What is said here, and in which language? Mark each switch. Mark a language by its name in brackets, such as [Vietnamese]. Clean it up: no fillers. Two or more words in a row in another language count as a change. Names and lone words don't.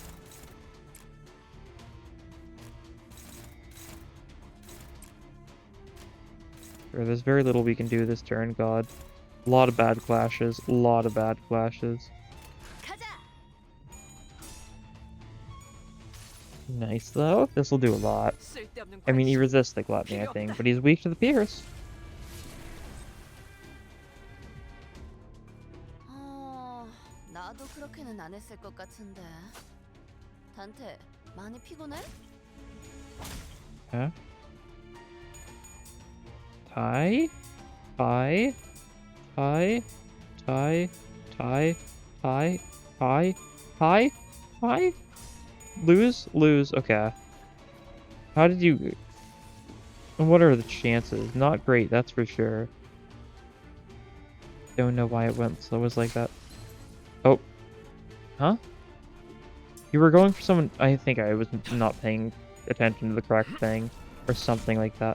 [English] Sure, there's very little we can do this turn, God. A lot of bad clashes. A lot of bad clashes. Nice, though. This will do a lot. I mean, he resists the gluttony, I think, but he's weak to the pierce. [Korean] 나도 그렇게는 안 했을 것 같은데. 단테, 많이 피곤해? [English] Okay. Tie, tie, tie, tie, tie, tie, tie, tie, tie. Lose, lose. Okay. How did you? What are the chances? Not great, that's for sure. Don't know why it went so. It was like that. Oh. Huh? You were going for someone. I think I was not paying attention to the correct thing, or something like that.